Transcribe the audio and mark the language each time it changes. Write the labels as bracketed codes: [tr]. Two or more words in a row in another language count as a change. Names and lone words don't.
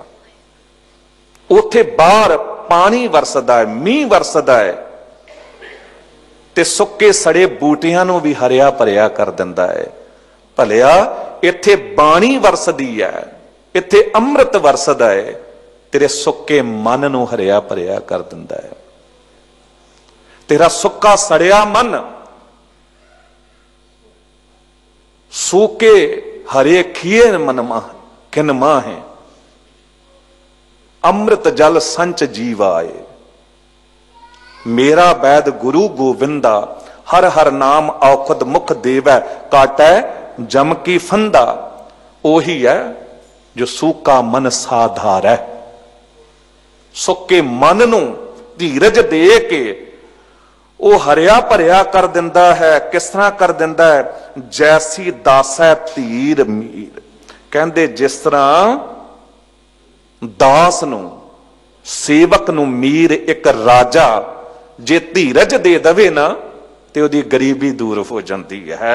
[pa] ਉੱਥੇ ਬਾਹਰ ਪਾਣੀ ਵਰਸਦਾ ਹੈ, ਮੀਂਹ ਵਰਸਦਾ ਹੈ, ਤੇ ਸੁੱਕੇ ਸੜੇ ਬੂਟਿਆਂ ਨੂੰ ਵੀ ਹਰਿਆ ਭਰਿਆ ਕਰ ਦਿੰਦਾ ਹੈ। ਭਲਿਆ ਇੱਥੇ ਬਾਣੀ ਵਰਸਦੀ ਹੈ, ਇੱਥੇ ਅੰਮ੍ਰਿਤ ਵਰਸਦਾ ਹੈ, ਤੇਰੇ ਸੁੱਕੇ ਮਨ ਨੂੰ ਹਰਿਆ ਭਰਿਆ ਕਰ ਦਿੰਦਾ ਹੈ। ਤੇਰਾ ਸੁੱਕਾ ਸੜਿਆ ਮਨ [hi] सूके हरे खिए मन माह किन माहे, अमृत जल संच जीवाए। मेरा वैद गुरु गोविंदा, हर हर नाम औखद मुख देवै, काटै जम की फंदा। [pa] ਓਹੀ ਹੈ ਜੋ ਸੁੱਕਾ ਮਨ ਸਾਧਾਰ ਹੈ। ਸੁੱਕੇ ਮਨ ਨੂੰ ਧੀਰਜ ਦੇ ਕੇ ਉਹ ਹਰਿਆ ਭਰਿਆ ਕਰ ਦਿੰਦਾ ਹੈ। ਕਿਸ ਤਰ੍ਹਾਂ ਕਰ ਦਿੰਦਾ ਹੈ? ਜੈਸੀ ਦਾਸੈ ਧੀਰ ਮੀਰ। ਕਹਿੰਦੇ ਜਿਸ ਤਰ੍ਹਾਂ ਦਾਸ ਨੂੰ, ਸੇਵਕ ਨੂੰ ਮੀਰ ਇੱਕ ਰਾਜਾ ਜੇ ਧੀਰਜ ਦੇ ਦਵੇ ਨਾ ਤੇ ਉਹਦੀ ਗਰੀਬੀ ਦੂਰ ਹੋ ਜਾਂਦੀ ਹੈ।